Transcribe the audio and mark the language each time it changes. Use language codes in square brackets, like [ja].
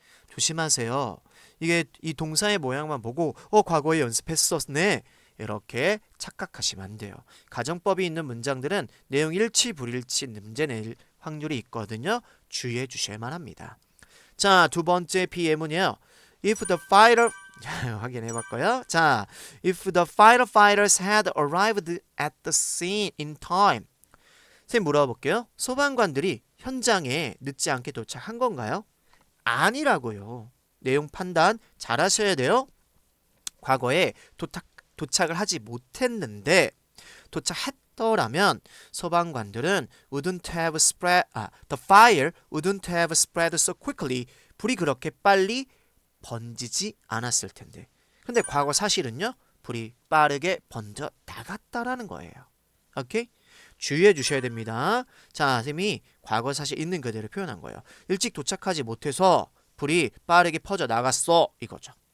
[ko] 조심하세요. 이게 이 동사의 모양만 보고 과거에 연습했었네, 이렇게 착각하시면 안 돼요. 가정법이 있는 문장들은 내용 일치 불일치 문제 낼 확률이 있거든요. 주의해 주셔야만 합니다. 자, 두 번째 예문이에요. [en] If the fighter [ko] 확인해 볼까요? 자, [en] if the firefighters had arrived at the scene in time. [ko] 선생님 물어볼게요. 소방관들이 현장에 늦지 않게 도착한 건가요? 아니라고요. 내용 판단 잘 하셔야 돼요. 과거에 도착을 하지 못했는데 도착했더라면 소방관들은 [en] wouldn't have spread, the fire wouldn't have spread so quickly. [ko] 불이 그렇게 빨리 번지지 않았을 텐데. 근데 과거 사실은요, 불이 빠르게 번져 나갔다라는 거예요. 오케이? 주의해 주셔야 됩니다. 자, 선생님이 과거 사실 있는 그대로 표현한 거예요. 일찍 도착하지 못해서 불이 빠르게 퍼져 나갔어 이거죠.